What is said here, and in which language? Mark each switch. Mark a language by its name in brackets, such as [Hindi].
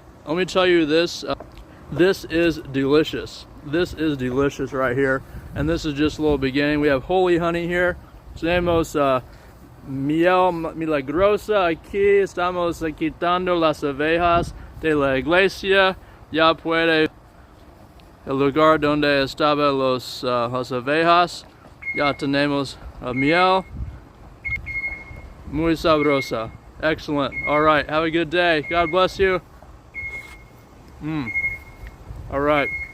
[English] Let me tell you this, this is delicious. This is delicious right here, and this is just a little beginning. We have holy honey here. [Spanish] Tenemos miel milagrosa. Aquí estamos quitando las abejas de la iglesia. Ya puede el lugar donde estaban las abejas. Ya tenemos miel muy sabrosa. [English] Excellent. All right. Have a good day. God bless you. All right.